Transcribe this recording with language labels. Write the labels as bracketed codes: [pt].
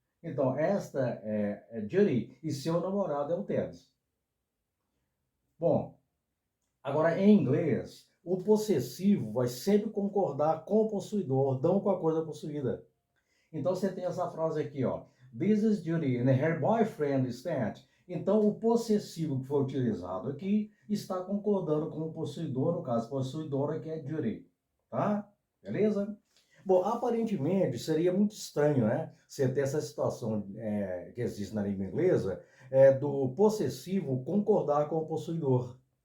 [pt] Então, esta é Judy e seu namorado é o Ted. Bom, agora, em inglês, o possessivo vai sempre concordar com o possuidor, não com a coisa possuída. Então, você tem essa frase aqui, ó. [en] This is Judy and her boyfriend is Ted. [pt] Então, o possessivo que foi utilizado aqui está concordando com o possuidor, no caso, possuidora, que é Judy. Tá? Beleza? Bom, aparentemente seria muito estranho, né? Você ter essa situação que existe na língua inglesa, do possessivo concordar com o possuidor.